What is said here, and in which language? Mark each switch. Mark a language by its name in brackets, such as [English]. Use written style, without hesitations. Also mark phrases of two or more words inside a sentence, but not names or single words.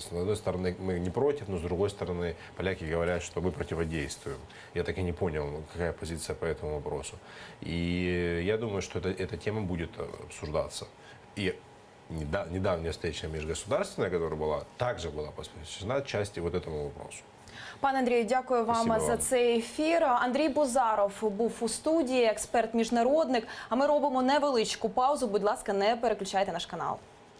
[Russian] С одной стороны, мы не против, но с другой стороны, поляки говорят, что мы противодействуем. Я так и не понял, какая позиция по этому вопросу. И я думаю, что эта тема будет обсуждаться. И недавняя встреча межгосударственная, которая была, также была посвящена части вот этому вопросу. [Ukrainian] Пане Андрію, дякую вам за цей ефір. Андрій Бузаров був у студії, експерт-міжнародник. А ми робимо невеличку паузу. Будь ласка, не переключайте наш канал.